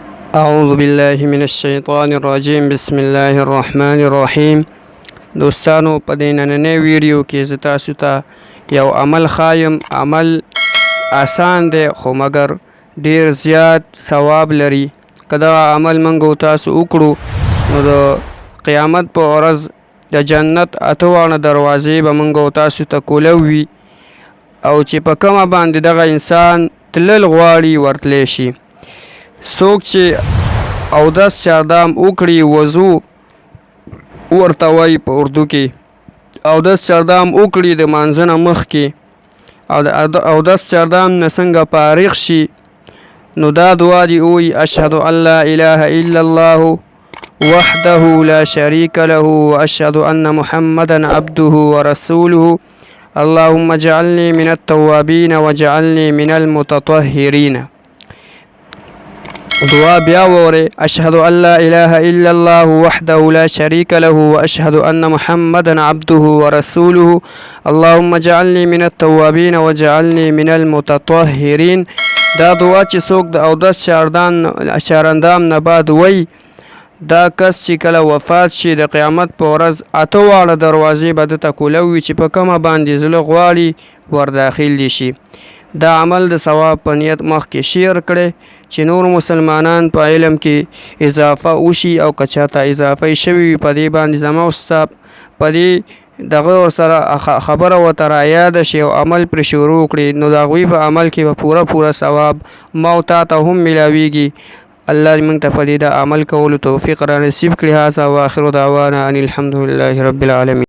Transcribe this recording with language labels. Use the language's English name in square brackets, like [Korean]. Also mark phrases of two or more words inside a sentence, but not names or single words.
[Arabic] اعوذ بالله من الشیطان الرجیم. بسم الله الرحمن الرحیم. [Pashto] دوستانو، په دې نننۍ ویډیو کې زه تاسو ته یو عمل ښایم. عمل آسان دی خو مګر ډیر زیات ثواب لري. که دغه عمل موږ او تاسو وکړو نو د قیامت په ورځ د جنت 8 دروازې به موږ او تاسو ته کولی وي، او چې په کومه باندې دغه انسان تلل غواړي ورتلی شي. څوک چې اودس چاردام وکړي، وضو ورته وایي په اردو کې، اودس چاردام وکړي د مانځه نه مخکې او د اودس چاردام نه څنګه فارغ شي، نو دا دعا دې ووایي: [Arabic] اشهد ان لا اله الا الله وحده لا شريك له واشهد ان محمدا عبده ورسوله اللهم اجعلني من التوابين واجعلني من المتطهرين. [Pashto] دعا بیا وره: [Arabic] اشهد ان لا اله الا الله وحده لا شريك له واشهد ان محمدا عبده ورسوله اللهم اجعلني من التوابين واجعلني من المتطهرين. [Pashto] دا دعا چې څوک د اودس چارندام نه بعد وای، دا کس چې کله وفات شي د قیامت په ورځ 8 دروازې به دته کولی وي چې په کومه باندې زړه غواړي ورداخل دي شي. دا عمل د ثواب په نیت مخکې شیر کړي چې نور مسلمانان په علم کې اضافه وشي، او که چاته اضافه شوي وي په دې باندې زما استاد په دې دغه ورسره خبره ورته رایاده شي او عمل پرې شروع کړي، نو د هغوی په عمل کې به پوره ثواب ما او تا ته هم میلاویږي. الله دې موږ ته په دې د عمل کولو توفیق را نصیب کړي. [Arabic] هذا واخر دعوانا ان الحمد لله رب العالمین.